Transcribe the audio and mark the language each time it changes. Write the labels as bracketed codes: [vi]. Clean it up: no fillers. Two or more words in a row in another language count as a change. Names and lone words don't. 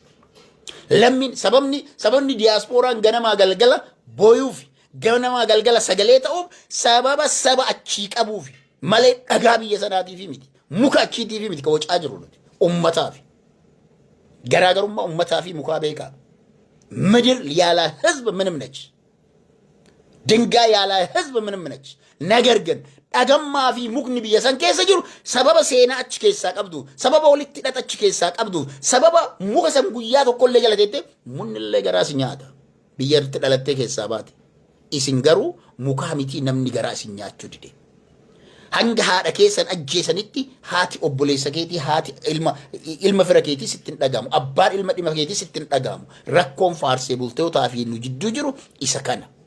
[om] Lammiin sababni diyaaspooraan ganamaa galgala booyuuf ganamaa galgala sagalee ta'uuf sababa saba achii qabuuf malee dhagaa biyya sanaatiif miti. Muka achiitiif miti ka wacaa jiru nuti uummataaf. Garaagarummaa uummataa fi mukaa beekaa. [am] ምድር ያለ ህዝብ ምንም ነች። ድንጋይ ያለ ህዝብ ምንም ነች። ነገር ግን [om] dhagama fi mukni biyya san keessa jiru sababa seenaa achi keessaa qabdu sababa walitti hidhata achi keessaa qabdu sababa muka san guyyaa tokkollee jala teette munnillee garaas nyaata biyya itti dhalattee keessaa baate isin garuu mukaa miti namni garaa isin nyaachuu dide hanga haadha keessan ajjeesanitti haati obboleessa keetii haati ilma fira keetii sittin dhagamu abbaan ilma dhima keetii sittin dhagamu rakkoon faarsee bultootaa fi nu jidduu jiru isa kana.